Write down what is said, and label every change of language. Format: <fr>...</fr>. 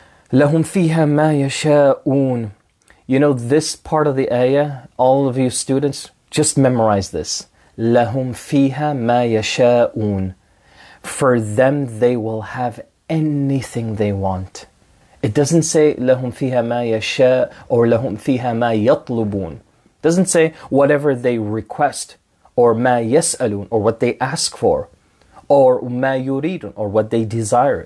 <ar>لَهُمْ فِيهَا مَا يَشَاءُونَ.</ar> <en>You know, this part of the ayah, all of you students, just memorize this.</en> <ar>لَهُمْ فِيهَا مَا يَشَاءُونَ.</ar> <en>For them, they will have anything they want. It doesn't say</en> <ar>لَهُمْ فِيهَا مَا يَشَاءُ</ar> <en>or</en> <ar>لَهُمْ فِيهَا مَا يَطْلُبُونَ.</ar> <en>It doesn't say whatever they request or</en> <ar>مَا يَسْأَلُونَ</ar> <en>or what they ask for or</en> <ar>مَا يُرِيدُونَ</ar> <en>or what they desire.</en>